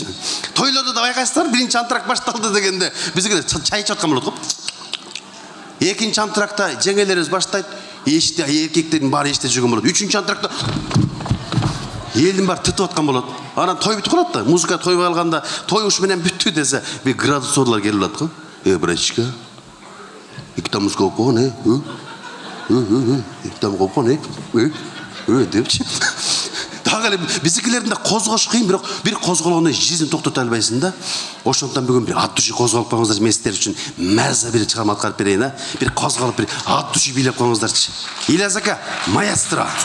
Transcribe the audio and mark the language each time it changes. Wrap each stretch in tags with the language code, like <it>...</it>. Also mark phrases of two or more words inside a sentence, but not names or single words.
<ky>Тойлордо да байкайсыздар, биринчи антракт башталды дегенде бизге чай ичип аткан болот го. Экинчи антрактта жеңелерибиз баштайт, эшикте эркектердин баары эшикте жүргөн болот. Үчүнчү антрактта элдин баары тытып аткан болот. Анан той бүтүп калат да. Музыка тойго алганда той уш менен бүттү десе, бир градусорлор келип алат го. Братичка.</ky> <uz>Ikkita muzika o'qon, ikkita muzika o'qon,</uz> <ky>депчи. Дагы биздикилердин да козгош кыйын, бирок бир козголгондо жизнь токтото албайсың да. Ошондон бүгүн бир ат души козголуп коюңуздар, мен сиздер үчүн маза бир чыгарма аткарып берейин, а. Бир козголуп бир ат души бийлеп коюңуздарчы. Илязака, маэстро.</ky>